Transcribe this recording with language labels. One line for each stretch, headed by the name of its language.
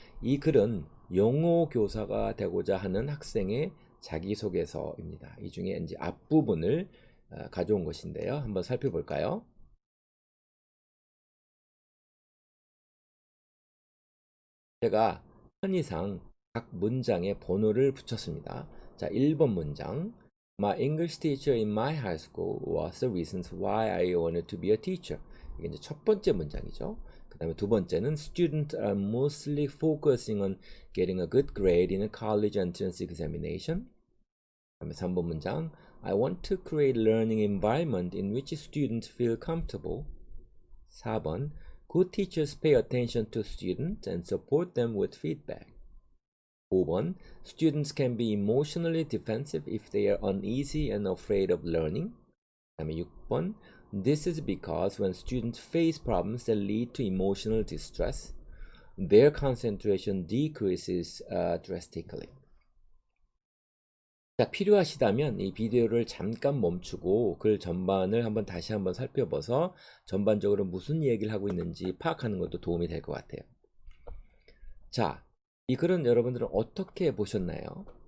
Korean: 이 글은 영어 교사가 되고자 하는 학생의 자기소개서입니다. 이 중에 이제 앞부분을 가져온 것인데요. 한번 살펴볼까요? 제가 편의상 각 문장에 번호를 붙였습니다. 자, 1번 문장.
English: My English teacher in my high school was the reasons why I wanted to be a teacher.
Korean: 이게 이제 첫 번째 문장이죠. 그 다음에 두 번째는
English: Students are mostly focusing on getting a good grade in a college entrance examination.
Korean: 그 다음에 3번 문장.
English: I want to create a learning environment in which students feel comfortable.
Korean: 4번.
English: Good teachers pay attention to students and support them with feedback.
Korean: 5번.
English: Students can be emotionally defensive if they are uneasy and afraid of learning.
Korean: 그다음에 6번.
English: This is because when students face problems that lead to emotional distress, their concentration decreases drastically.
Korean: 자, 필요하시다면 이 비디오를 잠깐 멈추고 글 전반을 다시 한번 살펴봐서 전반적으로 무슨 얘기를 하고 있는지 파악하는 것도 도움이 될 것 같아요. 자, 이 글은 여러분들은 어떻게 보셨나요?